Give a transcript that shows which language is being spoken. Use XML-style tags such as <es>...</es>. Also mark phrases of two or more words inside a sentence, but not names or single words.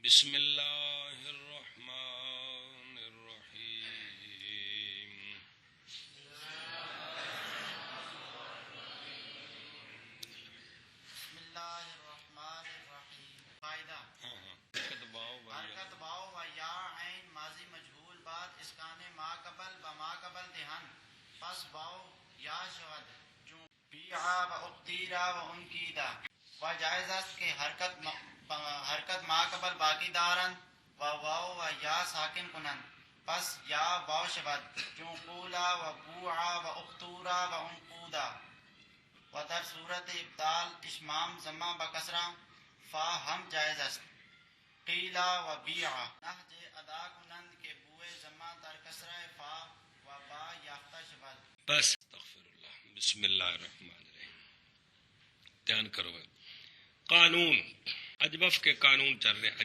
<ar>بسم اللہ الرحمن الرحیم بسم اللہ الرحمن الرحیم.</ar> <fa>فائدہ حرکت باؤ و یا عین ماضی مجہول بعد اسکان ما قبل و ما قبل دہن پس باؤ یا شود چون بیعا و اختیرا و انکیدا و جائز است کہ حرکت ما قبل باقی دارن و واو و یا ساکن کنن پس یا واو شود چون قولا و بوعا و اختورا و انقودا و در صورت ابدال اشمام ضمہ بکسرہ فا ہم جائز است. قیلا و بیعا نہج ادا کنند کے بوئے ضمہ در کسرہ فا و با یافتہ شود.</fa> <ar>بس استغفر اللہ. بسم اللہ الرحمن الرحیم.</ar> <ur>دھیان کرو. قانون اجوف کے قانون چل رہے ہیں.</ur>